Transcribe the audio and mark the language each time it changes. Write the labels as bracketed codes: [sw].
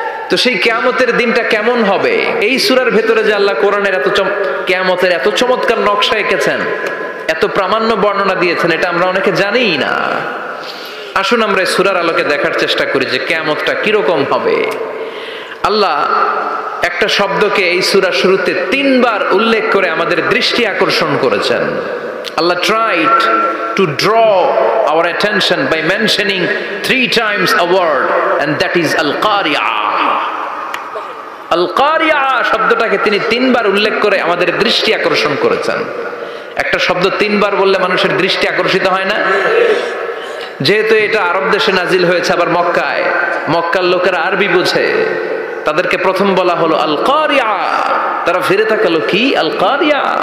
[bn] তো সেই কিয়ামতের দিনটা কেমন হবে, এই সূরার ভেতরে যে আল্লাহ কোরআনের কিয়ামতের এত চমৎকার নকশা এঁকেছেন, এত প্রামাণ্য বর্ণনা দিয়েছেন, এটা আমরা অনেকে জানিই না। আসুন আমরা এই সূরার আলোকে দেখার চেষ্টা করি যে কিয়ামতটা কিরকম হবে। আল্লাহ একটা শব্দকে এই সূরার শুরুতে 3 বার উল্লেখ করে আমাদের দৃষ্টি আকর্ষণ করেছেন। [en] Allah tried to draw our attention by mentioning 3 times a word, and that is al-qari'ah. [bn] al-qari'ah শব্দটাকে তিনি 3 বার উল্লেখ করে আমাদের দৃষ্টি আকর্ষণ করেছেন। একটা শব্দ 3 বার বললে মানুষের দৃষ্টি আকর্ষিত হয় না? যেহেতু এটা আরব দেশে নাজিল হয়েছে, আবার মক্কায়, মক্কার লোকেরা আরবি বুঝে, তাদেরকে প্রথম বলা হলো আল-কারিয়া, তারা ফিরে তাকালো, কি আল-কারিয়া?